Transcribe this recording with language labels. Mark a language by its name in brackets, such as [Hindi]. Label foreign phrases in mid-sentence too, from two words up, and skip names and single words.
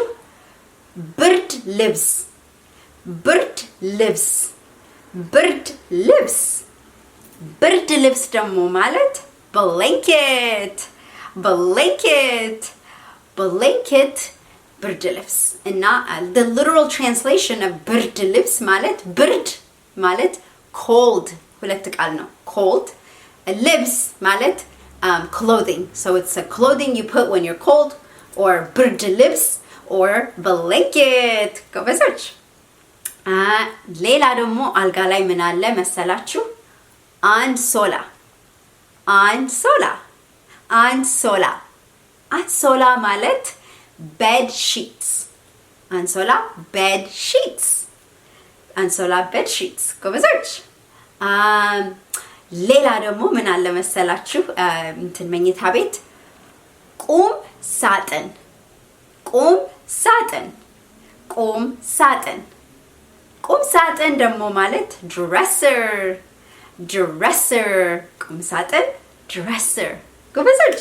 [Amharic] ብርድ ልብስ ብርድ ልብስ ብርድ ልብስ ብርድ ልብስ ደግሞ ማለት [English] blanket blanket blanket [Amharic] ብርድ ልብስ እና [English] the literal translation of [Amharic] ብርድ ልብስ ማለት ብርድ ማለት cold ሁለት ቃል ነው። cold ልብስ ማለት [English] clothing, so it's a clothing you put when you're cold, [Amharic] or ብርድ ልብስ [English] or blanket [Amharic] ጎበዞች። ሌላ ደግሞ አልጋ ላይ ምን አለ መሰላችሁ? አንሶላ አንሶላ አንሶላ አንሶላ ማለት [English] bed sheets [Amharic] አንሶላ [English] bed sheets [Amharic] አንሶላ [English] bed sheets [Amharic] ጎበዞች ሌላ ደግሞ ምን አለ መሰላችሁ እንትን መኝታ ቤት ቁም ሳጥን ቁም ሳጥን ቁም ሳጥን ቁም ሳጥን ደግሞ ማለት [English] dresser dresser [Amharic] ቁም ሳጥን dresser ጎበዞች